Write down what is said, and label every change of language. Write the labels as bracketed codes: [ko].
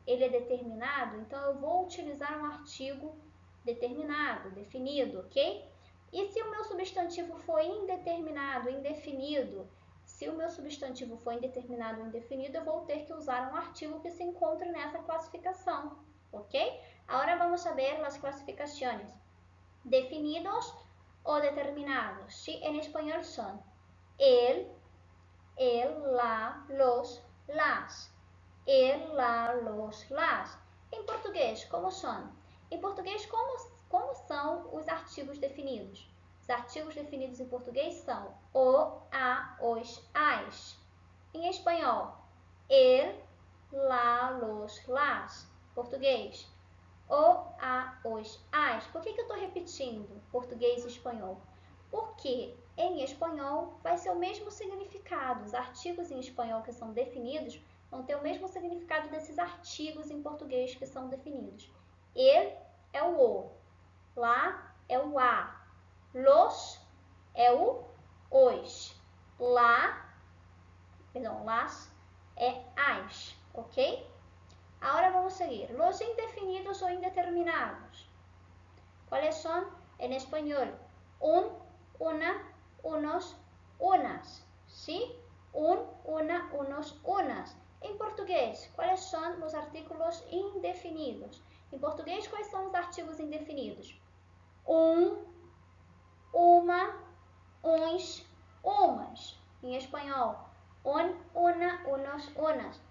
[pt] Ele é determinado? Então, eu vou utilizar um artigo determinado, definido, ok? E se o meu substantivo for indeterminado, indefinido? Se o meu substantivo for indeterminado ou indefinido, eu vou ter que usar um artigo que se encontra nessa classificação, ok? Agora vamos saber as classificações. Definidos ou determinados. [es] Sí, en español son el, la, los, las. [pt] el, la, los, las. Em português, como são? Em português, como são os artigos definidos? Os artigos definidos em português são o, a, os, as. Em espanhol, el, la, los, las. Português, o, a, os, as. Por que eu estou repetindo português e espanhol? Porque em espanhol vai ser o mesmo significado. Os artigos em espanhol que são definidos vão ter o mesmo significado desses artigos em português que são definidos. El é o o, lá é o a, los é o os, las é as, ok? Agora vamos seguir. [es] Los indefinidos [pt] ou indeterminados. [es] ¿Cuáles son? En español, un, una, unos, unas. ¿Sí? Un, una, unos, unas. [pt] Em português, quais são os artículos indefinidos? Em português, quais são os artigos indefinidos? Um, uma, uns, umas. Em espanhol, un, una, unos, unas.